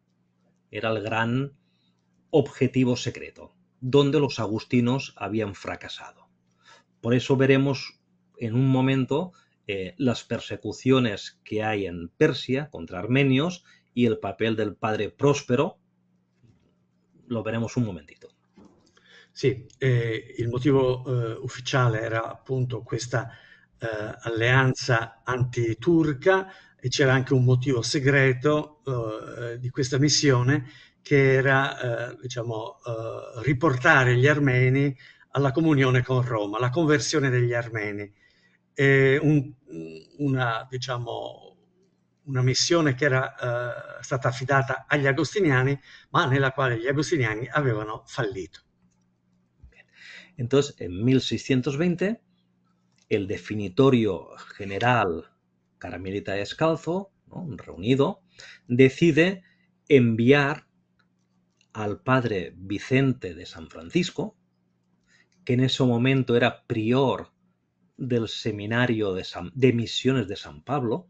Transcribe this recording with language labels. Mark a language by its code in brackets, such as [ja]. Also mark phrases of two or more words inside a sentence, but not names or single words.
[es] Era el gran objetivo secreto, donde los agustinos habían fracasado. Por eso veremos en un momento las persecuciones que hay en Persia contra armenios y el papel del padre Próspero. Lo veremos un momentito. [it] Sì, il motivo ufficiale era appunto questa alleanza antiturca, e c'era anche un motivo segreto di questa missione, che era riportare gli armeni alla comunione con Roma, la conversione degli armeni. Una missione che era stata affidata agli agostiniani, ma nella quale gli agostiniani avevano fallito. [es] Entonces, en 1620, el definitorio general carmelita descalzo, ¿no?, reunido, decide enviar al padre Vicente de San Francisco, que en ese momento era prior del seminario de misiones de San Pablo.